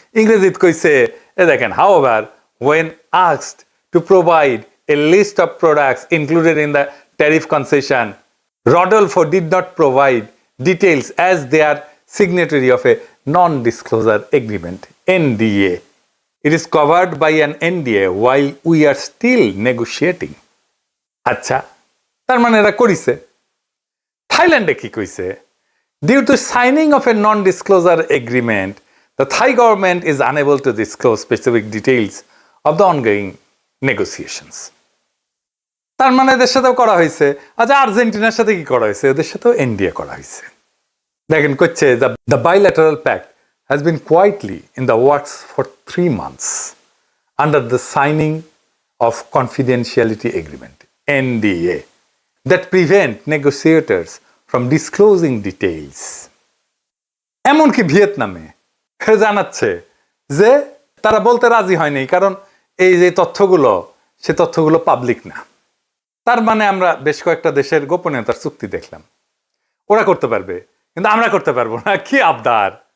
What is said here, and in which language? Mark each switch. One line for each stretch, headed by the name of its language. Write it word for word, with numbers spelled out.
Bangla: ইংরেজিতে কইছে এ দেখেন,
English: However when asked to provide a list of products included in the tariff concession, Rodolfo did not provide details as they are signatory of a non-disclosure agreement, N D A. It is covered by an N D A while we are still negotiating.
Bangla: আচ্ছা, তার মানে এরা করিছে। থাইল্যান্ডে কি কইছে?
English: Due to signing of a non-disclosure agreement, the Thai government is unable to disclose specific details of the ongoing negotiations.
Bangla: তার মানে এদের সাথেও করা হয়েছে। আচ্ছা, আর্জেন্টিনার সাথে কি করা হয়েছে? এদের সাথেও N D A করা হয়েছে। দেখেন করছে,
English: the, the bilateral pact has been quietly in the works for three months under the signing of confidentiality agreement, N D A, that prevent negotiators from disclosing details.
Bangla: এমনকি ভিয়েতনামে জানাচ্ছে যে তারা বলতে রাজি হয়নি, কারণ এই যে তথ্যগুলো, সে তথ্যগুলো পাবলিক না। তার মানে আমরা বেশ কয়েকটা দেশের গোপনীয়তার চুক্তি দেখলাম, ওরা করতে পারবে কিন্তু আমরা করতে পারবো না। কি আবদার!